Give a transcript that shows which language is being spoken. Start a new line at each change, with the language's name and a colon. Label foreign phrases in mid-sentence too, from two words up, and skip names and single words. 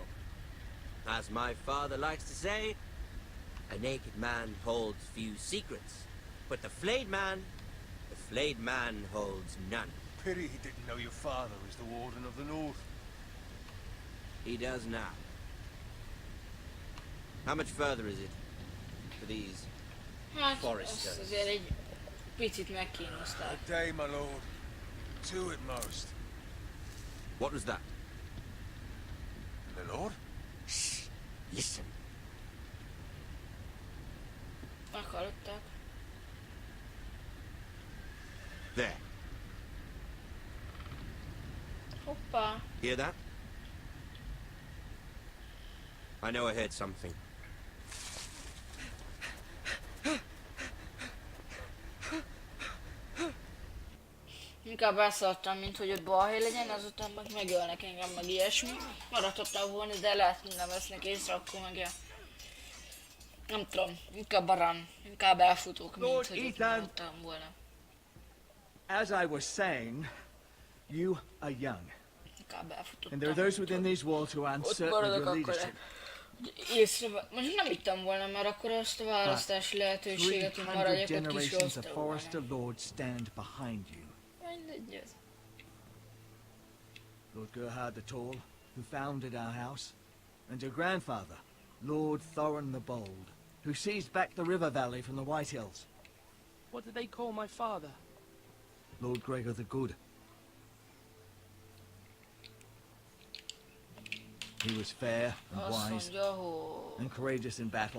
English: As my father likes to say, a naked man holds few secrets. But the flayed man holds none. Pity he didn't know your father was the Warden of the North. He does now. How much further is it for these foresters?
Hungarian: Azért egy picit megkínozták.
English: A day, my lord. Two at most. What was that? My lord? Shh! Listen.
Hungarian: Meghallották.
English: There.
Hungarian: Hoppá.
English: Hear that? I know I heard something.
Hungarian: Inkább elszaladtam, mint hogy ott balhely legyen, azután meg megölnek engem, meg ilyesmi. Maradhattam volna, de lehet, hogy nem vesznek észre, akkor meg ilyen. Nem tudom, inkább a run. Inkább elfutok, mint hogy ott maradtam volna.
English: As I was saying, you are young.
Hungarian: Inkább elfutottam.
English: And there are those within these walls who are uncertain of your leadership.
Hungarian: Most nem hittem volna, mert akkor azt a választási lehetőséget, hogy maradjak ott kis
English: generations of forester lords stand behind you.
Hungarian: Mindegy ez.
English: Lord Gerhard the Tall, who founded our house, and your grandfather, Lord Thorin the Bold, who seized back the river valley from the White Hills. What did they call my father? Lord Gregor the Good. He was fair and wise, and courageous in battle.